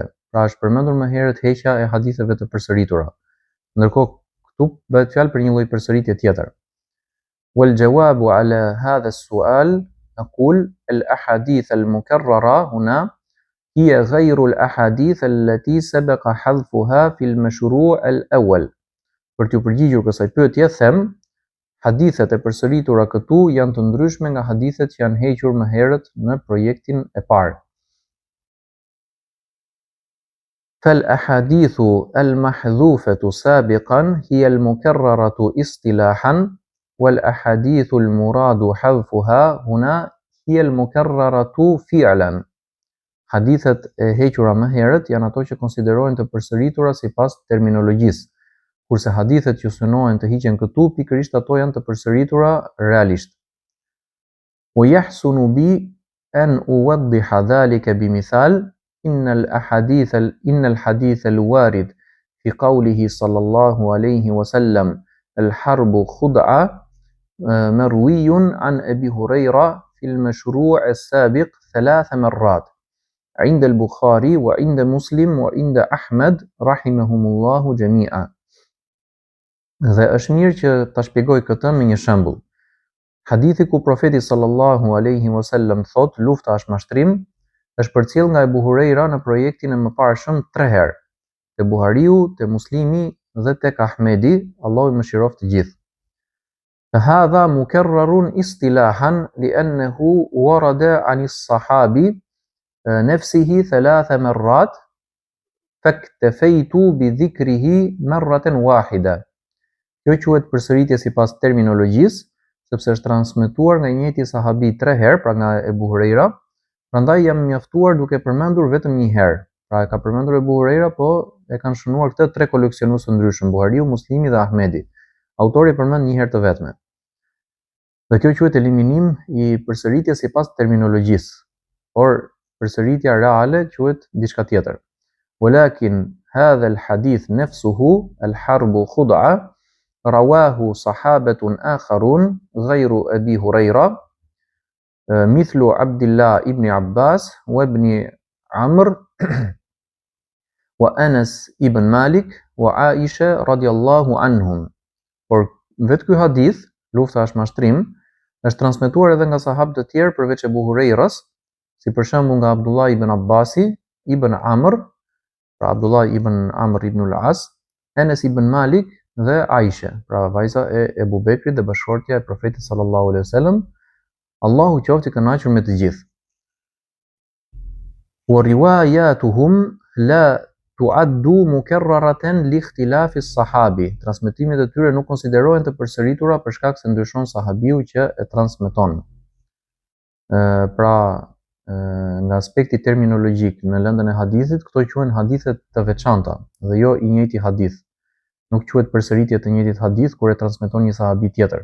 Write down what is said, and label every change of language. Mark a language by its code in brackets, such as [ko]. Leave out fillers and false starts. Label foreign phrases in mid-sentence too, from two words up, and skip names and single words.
[sq] Pra është përmendur më herët heqja e haditheve të përsëritura. Ndërkohë këtu bëhet fjalë për një lloj përsëritje tjetër. [ar] والجواب على هذا السؤال نقول الأحاديث المكررة هنا هي غير الأحاديث التي سبق حذفها في المشروع الأول. [sq] Për t'u përgjigjur kësaj pyetje them, hadithet e përsëritura këtu janë të ndryshme nga hadithet që janë hequr më herët në projektin e parë. [ar] فالأحاديث المحذوفة سابقا هي المكررة اصطلاحا والأحاديث المراد حذفها هنا هي المكررة فعلا. [sq] Hadithet e hequra më herët janë ato që konsiderohen të përsëritura sipas terminologjisë, kurse hadithet që synohen të hiqen këtu pikërisht ato janë të përsëritura realisht. [ar] ويحسن بي أن أوضح ذلك بمثال إن الحديث الوارد في قوله صلى الله عليه وسلم الحرب خدعة مروي عن أبي هريرة في المشروع السابق 3 مرات عند البخاري وعند مسلم وعند أحمد رحمهم الله جميعا. [sq] Dhe është mirë që ta shpjegoj këtë me një shembull. Hadithi ku profeti [ar] صلى الله عليه وسلم [sq] thot lufta është mashtrim, është përcjell nga Ebu Hurajra në projektin e mëparshëm 3 herë, te Buhariu, te Muslimi dhe tek Ahmedi, Allahu i mëshiroft të gjithë. [ar] فهذا مكرر اصطلاحا لأنه ورد عن الصحابي نفسه 3 مرات فاكتفيت بذكره مرة واحدة. [sq] Kjo quhet përsëritje sipas terminologjisë, sepse është transmetuar nga njëjti sahabi 3 herë, pra nga Ebu Hurajra, prandaj jam mjaftuar duke përmendur vetëm një herë. Pra e ka përmendur Ebu Hurajra, po e kanë shënuar këtë 3 koleksionues të ndryshëm, Buhariu, Muslimi dhe Ahmedi. Autori përmend një herë të vetme. Dhe kjo quhet eliminim i përsëritjes sipas terminologjisë, por përsëritja reale quhet diçka tjetër. [ar] ولكن هذا الحديث نفسه الحرب خدعة رواه صحابة آخرون غير أبي هريرة مثل عبد الله ابن عباس وابن عمرو وأنس ابن مالك وعائشة رضي الله عنهم. [sq] Por vetë ky hadith, lufta është mashtrim, është transmetuar edhe nga sahabë të tjerë përveç Ebu Hurajras, si për shembull nga Abdullah ibn Abbasi, ibn Amr, pra Abdullah ibn Amr ibn al-As, Anas ibn Malik dhe Aisha, pra vajza e Ebu Bekrit dhe bashkëshortja e Profetit [ar] صلى الله عليه وسلم, [sq] Allahu qoftë i kënaqur me të gjithë. [ar] وروايتهم لا تعد مكررة لاختلاف الصحابي. [sq] Transmetimet e tyre nuk konsiderohen të përsëritura për shkak se ndryshon sahabiu që e transmeton. Pra nga aspekti terminologjik në lëndën e hadithit, këto quhen hadithet të veçanta dhe jo i njëjti hadith. Nuk quhet përsëritje të njëjtit hadith kur e transmeton një sahabi tjetër.